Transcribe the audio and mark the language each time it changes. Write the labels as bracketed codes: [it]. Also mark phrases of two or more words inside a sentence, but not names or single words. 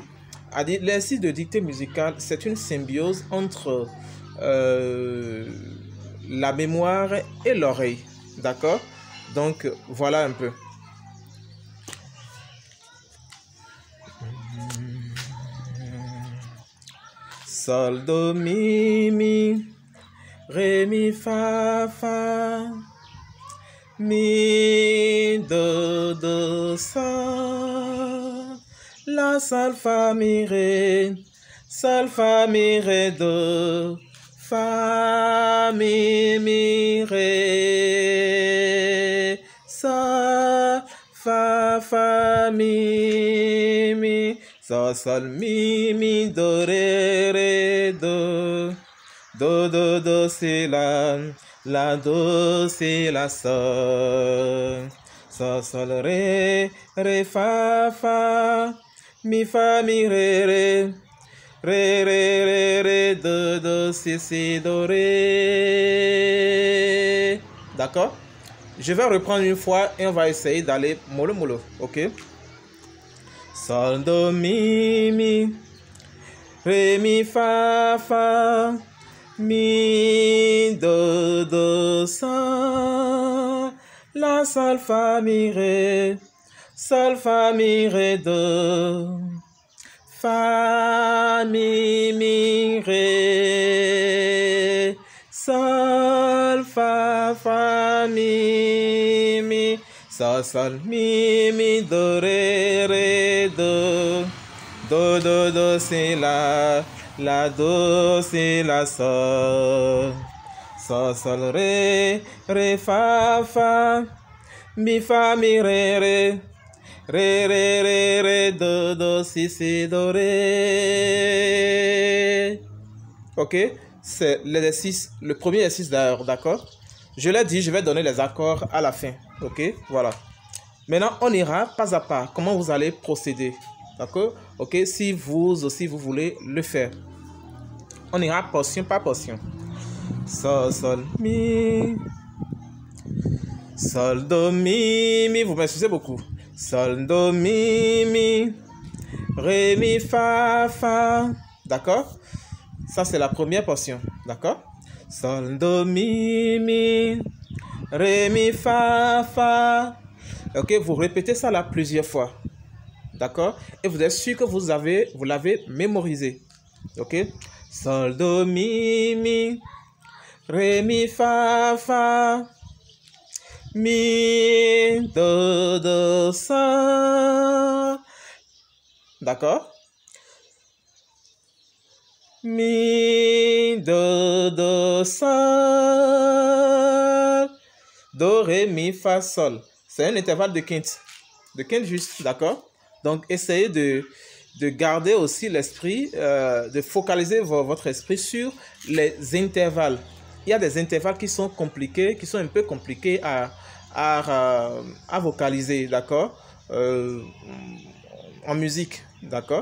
[fr] L'exercice de dictée musicale, c'est une symbiose entre la mémoire et l'oreille, d'accord? Donc voilà un peu. Sol, do, mi, ré, mi, fa, mi, do, sol, la, sol, fa, mi, ré, do, fa, mi, ré, sol, fa, mi, sol, mi, do, ré, do, do, c'est la, do, c'est la, sol, ré, fa, mi, ré, do, c'est, do, ré. D'accord? Je vais reprendre une fois et on va essayer d'aller mollo, ok? Sol, do, mi, ré, mi, fa, mi, do, sol, la, sol, fa, mi, ré, do, fa, mi, ré, sol, fa, mi, sol, mi, do, ré, do, do, c'est la, do, c'est la, sol, ré, fa, mi, ré, do, si, do, ré. Ok, c'est l'exercice, le premier exercice d'ailleurs, d'accord? Je l'ai dit, je vais donner les accords à la fin, ok? Voilà. Maintenant, on ira pas à pas, comment vous allez procéder, d'accord? Ok, si vous aussi vous voulez le faire. On ira portion par portion. Sol, mi, sol, do, mi, vous m'excusez beaucoup. Sol, do, mi, ré, mi, fa, d'accord? Ça, c'est la première portion, d'accord? Sol, do, mi, ré, mi, fa. Ok, vous répétez ça là plusieurs fois, d'accord? Et vous êtes sûr que vous l'avez mémorisé, ok? Sol, do, mi, ré, mi, fa, mi, do, sol, d'accord? Mi, do, sol, do, ré, mi, fa, sol. C'est un intervalle de quinte juste, d'accord? Donc, essayez de de garder aussi l'esprit, de focaliser votre esprit sur les intervalles. Il y a des intervalles qui sont compliqués, qui sont un peu compliqués à vocaliser, d'accord, en musique, d'accord.